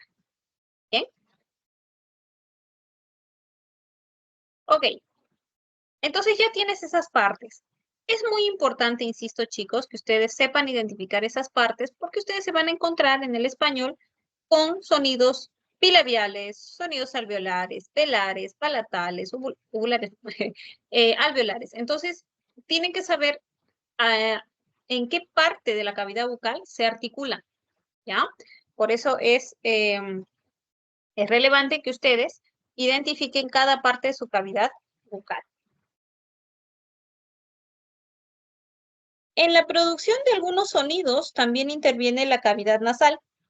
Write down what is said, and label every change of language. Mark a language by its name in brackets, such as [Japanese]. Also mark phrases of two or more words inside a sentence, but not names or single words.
[Spanish] ¿Bien? Ok. Entonces ya tienes esas partes. Es muy importante, insisto, chicos, que ustedes sepan identificar esas partes porque ustedes se van a encontrar en el español con sonidos bilabiales, sonidos alveolares, velares, palatales, uvulares, alveolares. Entonces, tienen que saber en qué parte de la cavidad bucal se articulan, ¿ya? Por eso es relevante que ustedes identifiquen cada parte de su cavidad bucal. En la producción de algunos sonidos también interviene la cavidad nasal.